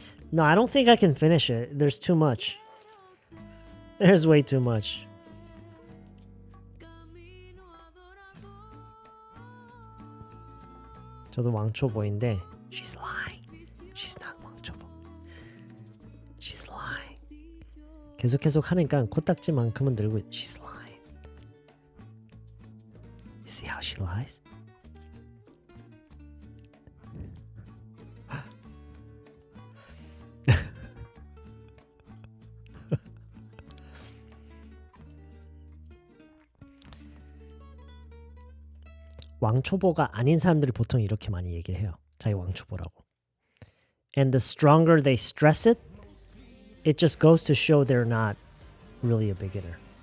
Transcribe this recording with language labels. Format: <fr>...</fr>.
<en>No, I don't think I can finish it. There's too much. There's way too much.</en> <ko>저도 왕초보인데</ko> <en>She's lying. She's not 왕초보. She's lying.</en> <ko>계속 하니까 코딱지만큼은 들고</ko> <en>She's lying. You see how she lies?</en> <ko>왕초보가 아닌 사람들이 보통 이렇게 많이 얘기를 해요. 자기 왕초보라고.</ko> <en>And the stronger they stress it, it just goes to show they're not really a beginner.</en>